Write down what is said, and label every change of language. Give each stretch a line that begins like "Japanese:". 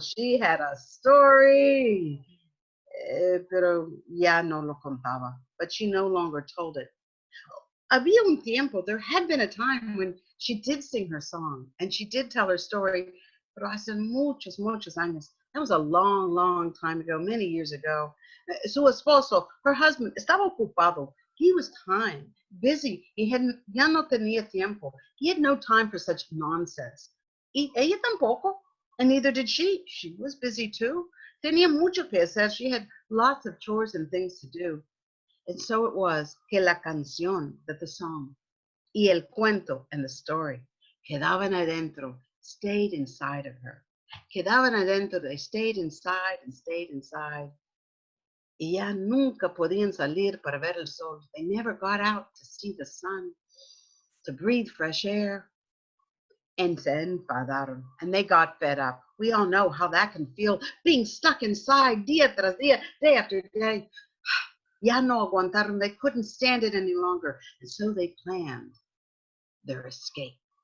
English: She had a story,
Spanish: pero ya no lo contaba.
English: But she no longer told it.
Spanish: Había un tiempo,
English: there had been a time when she did sing her song and she did tell her story,
Spanish: pero hace muchos, muchos años.
English: That was a long, long time ago, many years ago.
Spanish: Su esposo,
English: her husband,
Spanish: estaba ocupado.
English: He was time, busy.
Spanish: Ya no tenía tiempo.
English: He had no time for such nonsense.
Spanish: Y ella tampoco,
English: and neither did she. She was busy too.
Spanish: Tenía mucho que hacer.
English: She had lots of chores and things to do. And so it was
Spanish: que la canción,
English: that the song,
Spanish: y el cuento
English: and the story,
Spanish: quedaban adentro,
English: stayed inside of her.
Spanish: Quedaban adentro,
English: they stayed inside and stayed inside.
Spanish: Y ya nunca podían salir para ver el sol.
English: They never got out to see the sun, to breathe fresh air. And
Spanish: se enfadaron,
English: and they got fed up. We all know how that can feel, being stuck inside
Spanish: día tras día,
English: day after day.
Spanish: Ya no aguantaron.
English: They couldn't stand it any longer. And so they planned their escape.